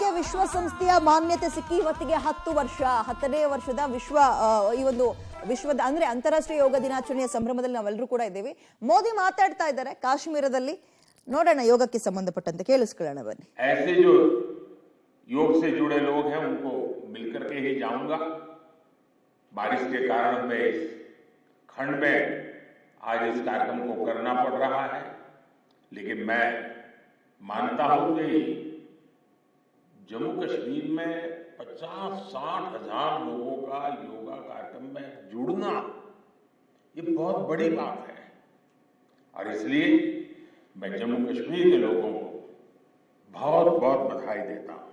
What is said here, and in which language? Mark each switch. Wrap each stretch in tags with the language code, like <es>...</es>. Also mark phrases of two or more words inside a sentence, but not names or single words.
<kn>ವಿಶ್ವಸಂಸ್ಥೆಯ ಮಾನ್ಯತೆ ಸಿಕ್ಕಿ ಇವತ್ತಿಗೆ 10 ವರ್ಷ 10ನೇ ವರ್ಷದ ವಿಶ್ವದ ಅಂದ್ರೆ ಅಂತಾರಾಷ್ಟ್ರೀಯ ಯೋಗ ದಿನಾಚರಣೆಯ ಸಂಭ್ರಮದಲ್ಲಿ ನಾವೆಲ್ಲರೂ ಕೂಡ ಇದ್ದೀವಿ. ಮೋದಿ ಮಾತಾಡ್ತಾ ಇದ್ದಾರೆ ಕಾಶ್ಮೀರದಲ್ಲಿ. ನೋಡೋಣ ಯೋಗಕ್ಕೆ ಸಂಬಂಧಪಟ್ಟಂತೆ ಕೇಳಿಸ್ಕೊಳ್ಳೋಣ ಬನ್ನಿ.</kn> <hi>ऐसे जो योग से जुड़े लोग हैं उनको मिलकर के ही जाऊंगा. बारिश के कारण मैं इस खंड में आज इस कार्यक्रम को करना पड़ रहा है, लेकिन मैं मानता हूं कि जम्मू कश्मीर में 50-60 हजार लोगों का योगा कार्यक्रम में जुड़ना ये बहुत बड़ी बात है और इसलिए मैं जम्मू कश्मीर के लोगों को बहुत बहुत बधाई देता हूं.</hi>